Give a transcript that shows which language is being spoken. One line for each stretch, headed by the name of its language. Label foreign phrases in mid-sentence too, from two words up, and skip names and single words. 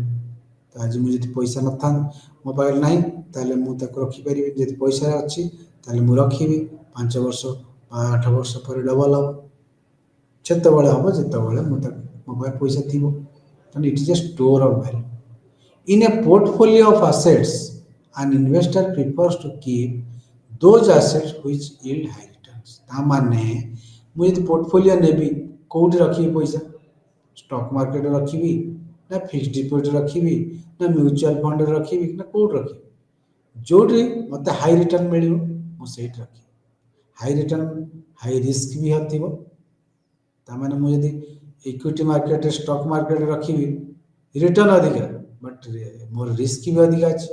Odia: ତ ଆଜି ମୁଁ ଯଦି ପଇସା ନଥାନ୍ତି ମୋ ପାଖରେ ନାହିଁ ତାହେଲେ ମୁଁ ତାକୁ ରଖିପାରିବି, ଯଦି ପଇସା ଅଛି ତାହେଲେ ମୁଁ ରଖିବି, 5 ବର୍ଷ ବା 8 ବର୍ଷ ପରେ ଡବଲ ହେବ, ସେତେବେଳେ ହେବ ଯେତେବେଳେ ମୁଁ ତାକୁ ମୋ ପାଖରେ ପଇସା ଥିବ।
English: ତେଣୁ it is a store of value. In a portfolio of assets, an investor prefers to keep those assets which yield high returns.
Odia: ତା ମାନେ ମୁଁ ଯଦି ପୋର୍ଟଫୋଲିଓ ନେବି କୋଉଠି ରଖିବି ପଇସା,
English: stock marketରେ
Odia: ରଖିବି ନା
English: fixed deposit
Odia: ରଖିବି ନା
English: mutual fundରେ
Odia: ରଖିବି ନା କୋଉଠି ରଖିବି, ଯୋଉଠି ମୋତେ
English: high return
Odia: ମିଳିବ ମୁଁ ସେଇଠି ରଖିବି।
English: high return high risk
Odia: ବି ଥିବ, ତାମାନେ ମୁଁ ଯଦି
English: equity marketରେ stock marketରେ
Odia: ରଖିବି ରିଟର୍ନ ଅଧିକା ବଟ୍ ମୋର ରିସ୍କ ବି ଅଧିକା ଅଛି।